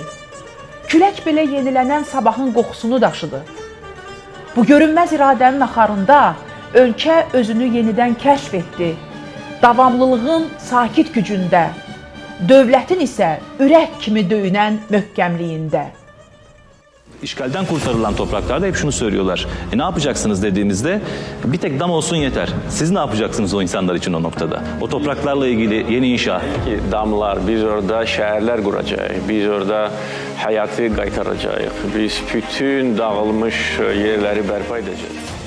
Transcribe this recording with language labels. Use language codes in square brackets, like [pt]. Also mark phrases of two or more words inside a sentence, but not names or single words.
[az] Külək belə yenilənən sabahın qoxusunu daşıdı. Bu görünməz iradənin axarında ölkə özünü yenidən kəşf etdi. Davamlılığın sakit gücündə, dövlətin isə ürək kimi döyünən möhkəmliyində. [tr] İşgalden kurtarılan topraklarda hep şunu söylüyorlar. Ne yapacaksınız dediğimizde bir tek dam olsun yeter. Siz ne yapacaksınız o insanlar için o noktada? O topraklarla ilgili yeni inşa. Damlar, biz orada şehirler kuracağız. Biz orada hayatı kaytaracağız. Biz bütün dağılmış yerleri berpa edeceğiz.